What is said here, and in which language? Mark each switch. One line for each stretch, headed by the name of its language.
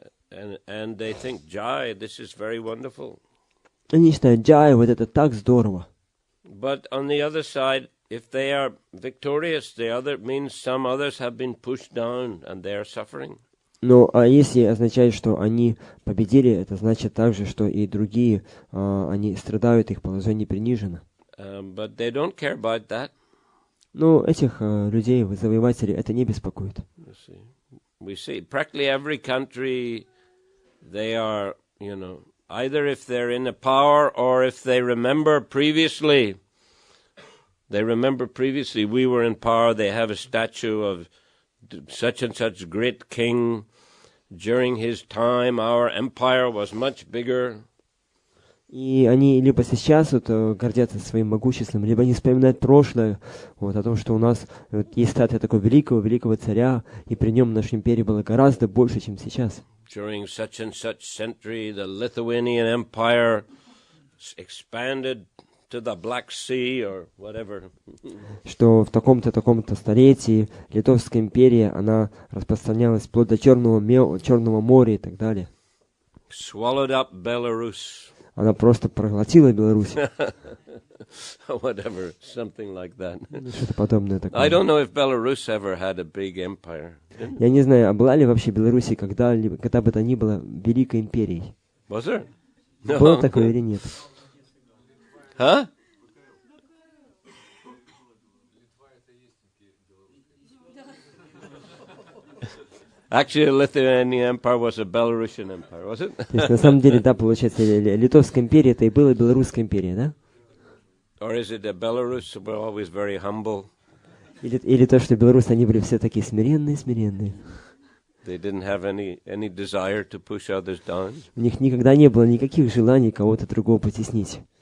English: And they think, Jai, this is very wonderful.
Russian: Они считают, Джай, вот это так здорово.
English: But on the other side, if they are victorious, means some others have been pushed down and they are suffering.
Russian: Но а если означает, что они победили, это значит также, что и другие, они страдают, их положение принижено.
English: But they don't care about that.
Russian: Но этих людей, завоевателей, это не беспокоит.
English: We see practically every country, they are, either if they're in a power or if they remember previously, we were in power, they have a statue of such and such great king. During his time, our empire was much bigger.
Russian: И они либо сейчас гордятся своим могуществом, либо они вспоминают прошлое, о том, что у нас есть статуя такого великого царя, и при нем наша империя была гораздо больше, чем сейчас.
English: During such and such century, the Lithuanian Empire expanded to the Black Sea or whatever.
Russian: Что в таком-то столетии Литовская империя, она распространялась вплоть до Черного моря и так далее.
English: Swallowed up Belarus.
Russian: Она просто проглотила Беларусь.
English: Whatever, something like that.
Russian: Что-то подобное такое.
English: I don't know if Belarus ever had a big empire.
Russian: Я не знаю, а была ли вообще Беларусь когда бы то ни было великой империей?
English: Was there? No.
Russian: Было такое или нет? Huh?
English: Actually, the Lithuanian Empire was a Belarusian empire, was it?
Russian: То есть, на самом деле, да, получается, Литовская империя, это и была Белорусская империя, да?
English: Or is it that Belarus were always very humble?
Russian: Или то, что белорусы, они были все такие смиренные.
English: They didn't have any desire to push others down.
Russian: У них никогда не было никаких желаний кого-то другого потеснить.